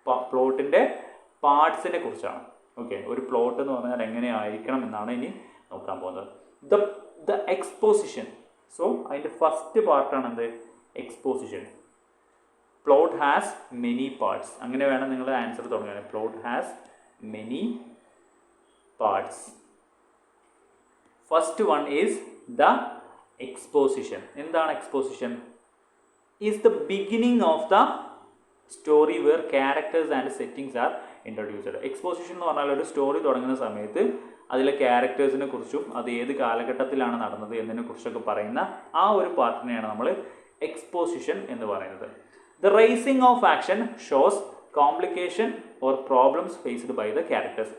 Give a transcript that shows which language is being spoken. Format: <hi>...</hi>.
<ml>പ്ലോട്ടിൻ്റെ പാർട്സിനെ കുറിച്ചാണ്. ഓക്കെ, ഒരു പ്ലോട്ട് എന്ന് പറഞ്ഞാൽ എങ്ങനെയായിരിക്കണം എന്നാണ് ഇനി നോക്കാൻ പോകുന്നത്. The exposition. സോ അതിൻ്റെ ഫസ്റ്റ് പാർട്ടാണ് എന്ത്? Exposition.</ml> <en>Plot has many parts.</en> <ml>അങ്ങനെ വേണം നിങ്ങൾ ആൻസർ തുടങ്ങാൻ.</ml> <en>Plot has many parts. First one is the exposition.</en> <ml>എന്താണ് exposition?</ml> <en>Is the beginning of the story where characters and settings are introduced.</en> <ml>Exposition എന്ന് പറഞ്ഞാൽ ഒരു സ്റ്റോറി തുടങ്ങുന്ന സമയത്ത് അതിലെ ക്യാരക്ടേഴ്സിനെ കുറിച്ചും അത് ഏത് കാലഘട്ടത്തിലാണ് നടന്നത് എന്നതിനെ കുറിച്ചൊക്കെ പറയുന്ന ആ ഒരു പാർട്ടിനെയാണ് നമ്മൾ എക്സ്പോസിഷൻ എന്ന് പറയുന്നത്.</ml> <en>The raising of action shows complication or problems faced by the characters.</en>